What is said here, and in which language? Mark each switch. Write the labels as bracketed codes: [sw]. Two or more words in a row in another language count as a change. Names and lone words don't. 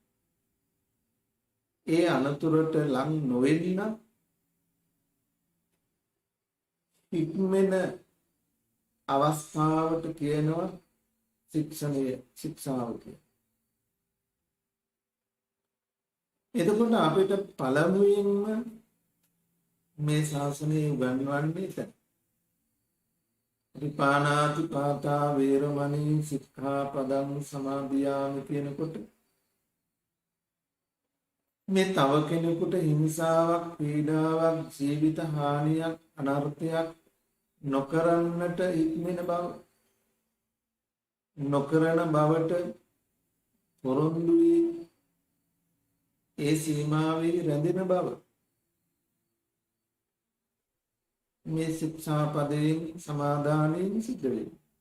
[si] ඒ අනතුරට ලං නොවෙන්න ඉක්මන අවස්ථාවට කියනවා ශික්ෂණය, ශික්ෂාව කියලා. එතකොට අපිට පළමුවෙන්ම මේ ශාසනය උගන්වන්නේ එතන. [pi] විපානාති පාතා වේරමණී සික්ඛාපදං සමාදියාමි [si] කියනකොට මේ තව කෙනෙකුට හිංසාවක්, පීඩාවක්, ජීවිත හානියක්, අනර්ථයක් නොකරන්නට ඉක්මන බව, නොකරන බවට පොරොන්දු වී ඒ සීමාවේ රැඳෙන බව මේ ශික්ෂාපදයෙන් සමාදානයෙන් සිද්ධ වෙනවා.